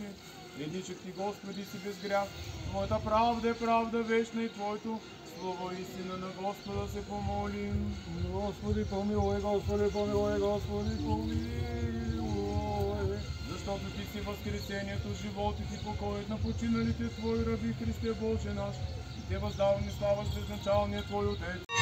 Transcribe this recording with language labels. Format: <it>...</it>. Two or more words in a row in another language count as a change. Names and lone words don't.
<bg>Едичък ти, Господи, си без грях. Твоята правда е правда вечна и Твоето Слово истина, на Господа се помолим. Господи помилуй, Господи помилуй, Господи помилуй. Защото Ти си възкресението, животът и покоят на починалите Твои раби, Христе Боже наш. И Те въздаваме слава с безначалния Твой Отец.</bg>